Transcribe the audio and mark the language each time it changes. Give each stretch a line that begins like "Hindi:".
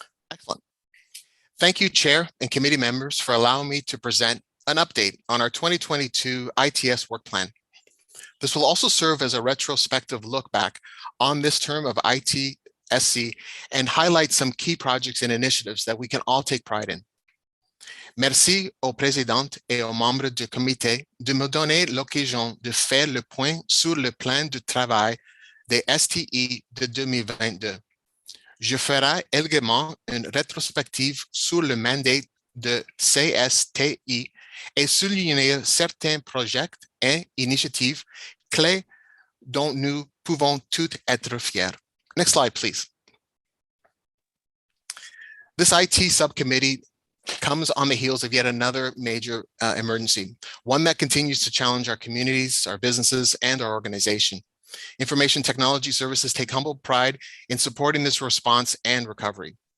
English: Excellent. Thank you, Chair and committee members, for allowing me to present an update on our 2022 ITS work plan. This will also serve as a retrospective look back on this term of ITSC and highlight some key projects and initiatives that we can all take pride in.
French: Merci aux présidentes et aux membres du comité de me donner l'occasion de faire le point sur le plan de travail des STI de 2022. Je ferai également une rétrospective sur le mandat de CSTI et souligner certains projets et initiatives clés dont nous pouvons tous être fiers.
English: Next slide, please. This IT subcommittee comes on the heels of yet another major emergency, one that continues to challenge our communities, our businesses, and our organization. Information Technology Services take humble pride in supporting this response and recovery.